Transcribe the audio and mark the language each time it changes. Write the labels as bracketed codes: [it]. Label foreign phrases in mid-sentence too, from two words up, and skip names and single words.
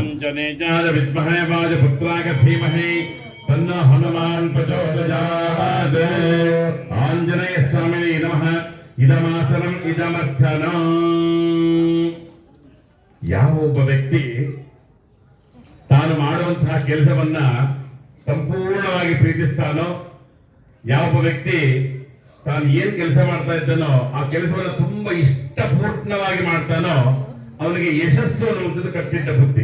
[sa] नेजाय विद्महे वायुपुत्राय धीमहि तन्नो हनुमान् प्रचोदयात् आञ्जनेय स्वामिने नमः ಇದಮಾಸನಂ ಇದಮರ್ಥನ [kn] ಯಾವ ಒಬ್ಬ ವ್ಯಕ್ತಿ ತಾನು ಮಾಡುವಂತಹ ಕೆಲಸವನ್ನ ಸಂಪೂರ್ಣವಾಗಿ ಪ್ರೀತಿಸ್ತಾನೋ ಯಾವ ವ್ಯಕ್ತಿ ತಾನು ಏನ್ ಕೆಲಸ ಮಾಡ್ತಾ ಇದ್ದಾನೋ ಆ ಕೆಲಸವನ್ನ ತುಂಬಾ ಇಷ್ಟಪೂರ್ಣವಾಗಿ ಮಾಡ್ತಾನೋ ಅವನಿಗೆ ಯಶಸ್ಸು ಅನ್ನುವಂಥದ್ದು ಕಟ್ಟಿಟ್ಟ ಬುದ್ಧಿ.